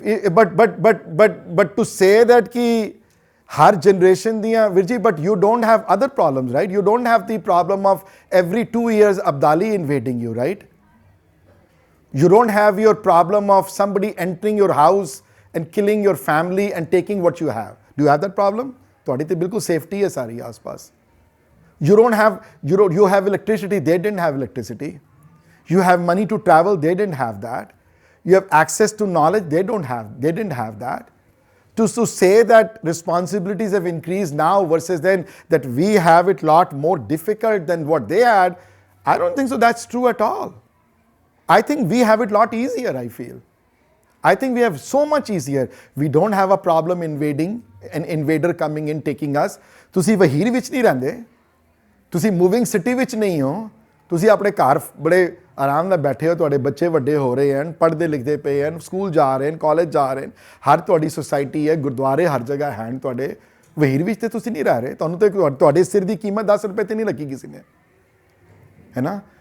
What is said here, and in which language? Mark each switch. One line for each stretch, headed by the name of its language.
English: But to say that
Punjabi: ki har generation diya virji,
English: but you don't have other problems, right? You don't have the problem of every 2 years Abdali invading you, right? You don't have your problem of somebody entering your house and killing your family and taking what you have. Do you have that problem?
Punjabi: ਤੁਹਾਡੀ ਤੇ ਬਿਲਕੁਲ safety ਹੈ ਸਾਰੀ ਆਸ-ਪਾਸ.
English: You have electricity, they didn't have electricity. You have money to travel, they didn't have that. You have access to knowledge, they didn't have that. To say that responsibilities have increased now versus then that we have it lot more difficult than what they had, I don't think so that's true at all. I think we have it a lot easier, I feel. I think we have so much easier. We don't have a problem invading, an invader coming in, taking us.
Punjabi: ਤੁਸੀਂ ਵਹੀਰ ਵਿੱਚ ਨਹੀਂ ਰਹਿੰਦੇ, ਤੁਸੀਂ moving city ਵਿੱਚ ਨਹੀਂ ਹੋ, ਤੁਸੀਂ ਆਪਣੇ ਘਰ ਬੜੇ ਆਰਾਮ ਨਾਲ ਬੈਠੇ ਹੋ, ਤੁਹਾਡੇ ਬੱਚੇ ਵੱਡੇ ਹੋ ਰਹੇ ਹਨ, ਪੜ੍ਹਦੇ ਲਿਖਦੇ ਪਏ ਹਨ, ਸਕੂਲ ਜਾ ਰਹੇ ਹਨ, ਕਾਲਜ ਜਾ ਰਹੇ ਹਨ, ਹਰ ਤੁਹਾਡੀ ਸੁਸਾਇਟੀ ਹੈ, ਗੁਰਦੁਆਰੇ ਹਰ ਜਗ੍ਹਾ ਹਨ ਤੁਹਾਡੇ। ਵਹੀਰ ਵਿੱਚ ਤੇ ਤੁਸੀਂ ਨਹੀਂ ਰਹਿ ਰਹੇ, ਤੁਹਾਨੂੰ ਤੇ ਤੁਹਾਡੇ ਸਿਰ ਦੀ ਕੀਮਤ 10 ਰੁਪਏ ਤੇ ਨਹੀਂ ਲੱਗੀ ਕਿਸੇ ਨੇ, ਹੈ ਨਾ?